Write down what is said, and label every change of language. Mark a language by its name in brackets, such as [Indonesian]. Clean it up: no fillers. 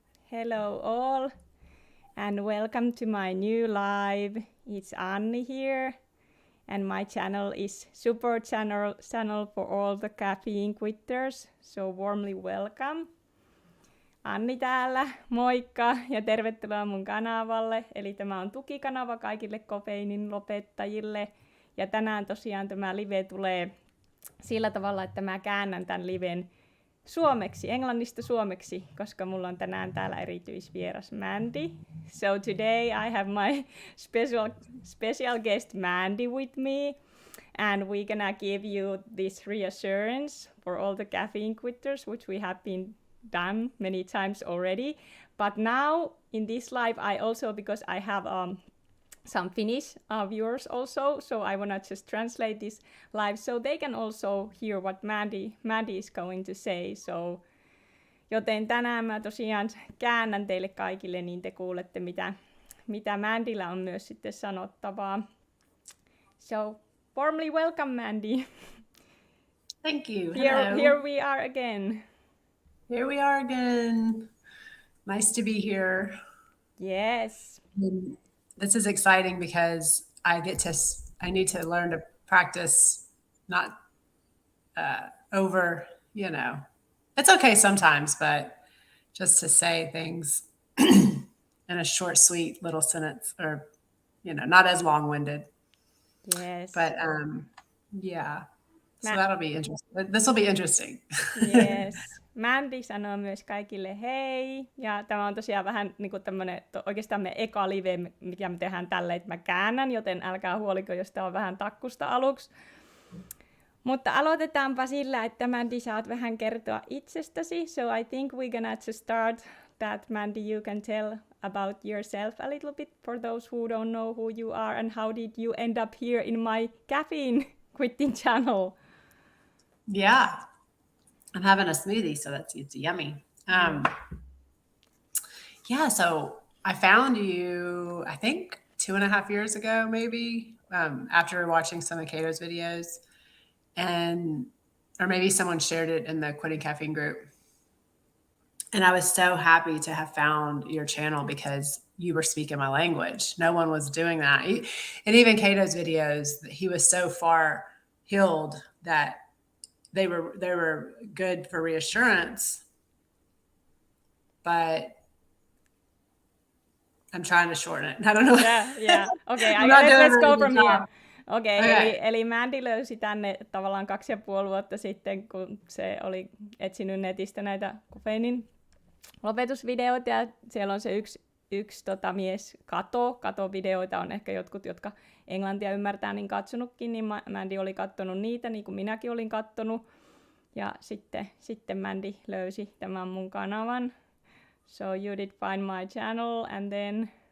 [English] Hello all and welcome to my new live. It's Anni here and my channel is super channel for all the caffeine quitters. So warmly welcome. [Finnish] Anni täällä, moikka ja tervetuloa mun kanavalle. Eli tämä on tukikanava kaikille kofeiinin lopettajille. Ja tänään tosiaan tämä live tulee sillä tavalla, että mä käännän tämän liven suomeksi, englannista suomeksi, koska mulla on tänään täällä erityisvieras Mandy. [English] So today I have my special guest Mandy with me, and we're gonna give you this reassurance for all the caffeine quitters, which we have been done many times already. But now in this live, I also, because I have some Finnish viewers also, so I want to just translate this live so they can also hear what Mandy is going to say. So, [Finnish] joten tänään mä tosiaan käännän teille kaikille, niin te kuulette mitä Mandyllä on myös sitten sanottavaa. [English] So, warmly welcome Mandy. Thank you. Hello. Here we are again. Here we are again. Nice to be here. Yes. This is exciting because I need to learn to practice not over, it's okay sometimes, but just to say things in a short, sweet little sentence or, not as long-winded. Yes. But yeah, so that'll be interesting. This will be interesting. Yes. [Finnish] Mandy sanoo myös kaikille hei, ja tämä on tosiaan vähän niin kuin tämmöinen, oikeastaan me eka live, mikä me tehdään tälleen, että mä käännän, joten älkää huoliko, jos tämä on vähän takkusta aluksi. Mutta aloitetaanpa sillä, että Mandy saat vähän kertoa itsestäsi. [English] So I think we're gonna just start that, Mandy, you can tell about yourself a little bit for those who don't know who you are and how did you end up here in my caffeine quitting channel. Yeah. I'm having a smoothie, so it's yummy. Yeah, so I found you, I think 2.5 years ago, maybe, after watching some of Kato's videos, or maybe someone shared it in the Quitting Caffeine group. And I was so happy to have found your channel because you were speaking my language. No one was doing that. And even Kato's videos, he was so far healed that they were good for reassurance, but I'm trying to shorten it. I don't know. Yeah. Okay, let's go from here. Okay. [Finnish] Eli Mandy löysi tänne tavallaan 2,5 vuotta sitten, kun se oli etsinyt netistä näitä kofeiinin lopetusvideoita, ja siellä on se yksi mies Kato-videoita on ehkä jotkut, jotka englantia ymmärtää, niin katsonutkin, niin Mandy oli katsonut niitä, niin kuin minäkin olin katsonut. Ja sitten Mandy löysi tämän mun kanavan. [English] So you did find my channel and then...